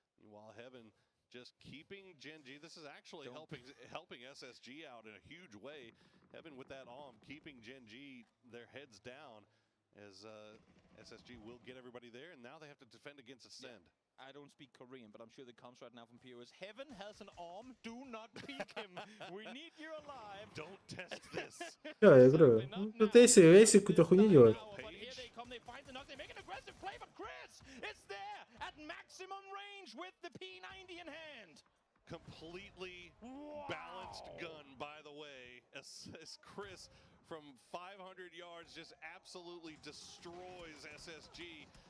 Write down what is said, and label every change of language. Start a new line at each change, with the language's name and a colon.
English: While Heaven just keeping Gen G. This is actually helping SSG out in a huge way. Heaven with that keeping Gen G their heads down as SSG will get everybody there, and now they have to defend against Ascend. I don't speak Korean, but I'm sure the comms right now from PO is Heaven has an arm, do not peek him. We need you alive. Don't test this.
Russian: Всё, я говорю, тут Эйси какую-то хуйню делает.
English: But here they come, they find the knock, they make an aggressive play, but Chris is there at maximum range with the P90 in hand. Completely balanced gun, by the way, as Chris from 500 yards just absolutely destroys SSG.